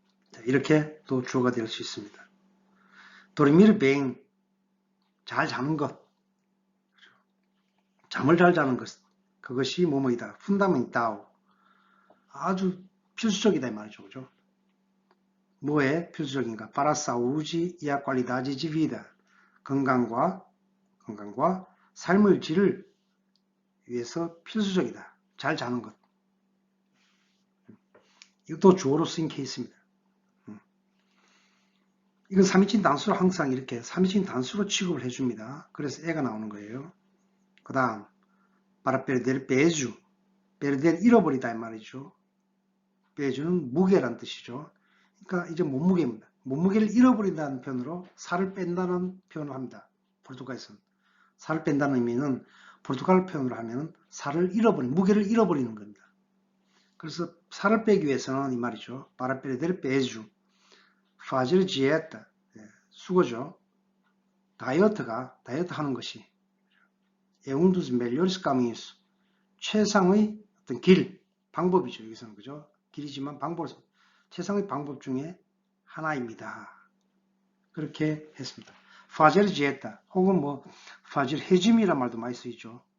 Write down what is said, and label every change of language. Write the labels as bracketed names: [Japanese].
[Korean] 자, 이렇게 또 주어가 될 수 있습니다. [Portuguese] dormir bem, [Korean] 잘 자는 것. 잠을 잘 자는 것. 그것이 뭐뭐이다. fundamental. 아주 필수적이다 이 말이죠. 그죠? 뭐에 필수적인가? [Portuguese] para a saúde e a qualidade de vida. [Korean] 건강과 삶의 질을 위해서 필수적이다. 잘 자는 것. 이것도 주어로 쓰인 케이스입니다. 이건 3인칭 단수로 항상 이렇게 3인칭 단수로 취급을 해줍니다. 그래서 애가 나오는 거예요. [Portuguese] 그 다음 para perder peso. [Korean] perder 잃어버리다 이 말이죠. peso는 무게란 뜻이죠. 그러니까 이제 몸무게입니다. 몸무게를 잃어버린다는 표현으로 살을 뺀다는 표현을 합니다. 포르투갈에서는. 살을 뺀다는 의미는 포르투갈 표현으로 하면 살을 잃어버리는, 무게를 잃어버리는 겁니다. 그래서 살을 빼기 위해서는 이 말이죠. [Portuguese] para perder peso, fazer dieta, 수고죠. [Korean] 다이어트 하는 것이 [Portuguese] é um dos melhores caminhos, [Korean] 최상의 어떤 길, 방법이죠. 여기서는 그죠? 길이지만 최상의 방법 중에 하나입니다. 그렇게 했습니다. [Portuguese] fazer dieta [Korean] 혹은 뭐 [Portuguese] fazer regime [Korean] 이란 말도 많이 쓰이죠.